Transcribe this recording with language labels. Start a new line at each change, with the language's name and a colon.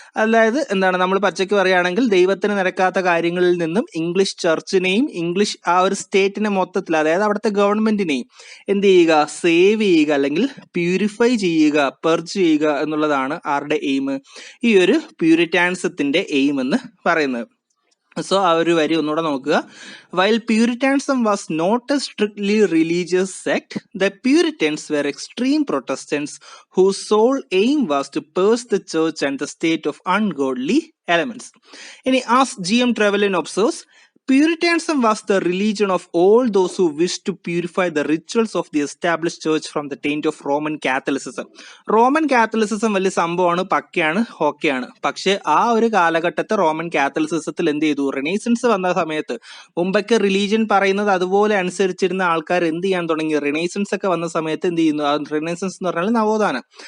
Malayalam: അതായത് എന്താണ്, നമ്മൾ പച്ചയ്ക്ക് പറയുകയാണെങ്കിൽ ദൈവത്തിന് നിരക്കാത്ത കാര്യങ്ങളിൽ നിന്നും ഇംഗ്ലീഷ് ചർച്ചിനെയും ഇംഗ്ലീഷ് ആ ഒരു സ്റ്റേറ്റിനെ മൊത്തത്തിൽ, അതായത് അവിടുത്തെ ഗവൺമെന്റിനെയും എന്ത് ചെയ്യുക, സേവ് ചെയ്യുക, അല്ലെങ്കിൽ പ്യൂരിഫൈ ചെയ്യുക, പെർജ് ചെയ്യുക എന്നുള്ളതാണ് ആരുടെ എയിം, ഈ ഒരു പ്യൂരിറ്റാനിസത്തിന്റെ എയിം എന്ന് പറയുന്നത്. സോ ആ ഒരു വരി ഒന്നുകൂടെ നോക്കുക.
English: While Puritanism was not a strictly religious sect, the Puritans were extreme Protestants whose sole aim was to purge the church and the state of ungodly elements. ഇനി as G.M. Trevelyan observes, Puritanism was the religion of all those who wished to purify the rituals of the established church from the taint of Roman Catholicism.
Malayalam: Roman കാത്തലിസിസം വലിയ സംഭവമാണ്, പക്കയാണ്, ഓക്കെയാണ്. പക്ഷെ ആ ഒരു കാലഘട്ടത്തെ Roman കാത്തലിസിസത്തിൽ എന്ത് ചെയ്തു? റിനൈസൻസ് വന്ന സമയത്ത് മുമ്പൊക്കെ റിലീജിയൻ പറയുന്നത് അതുപോലെ അനുസരിച്ചിരുന്ന ആൾക്കാർ എന്ത് ചെയ്യാൻ തുടങ്ങി? റിനൈസൻസ് ഒക്കെ വന്ന സമയത്ത് എന്ത് ചെയ്യുന്നു? ആ റിനൈസൻസ് എന്ന് പറഞ്ഞാൽ നവോത്ഥാനം.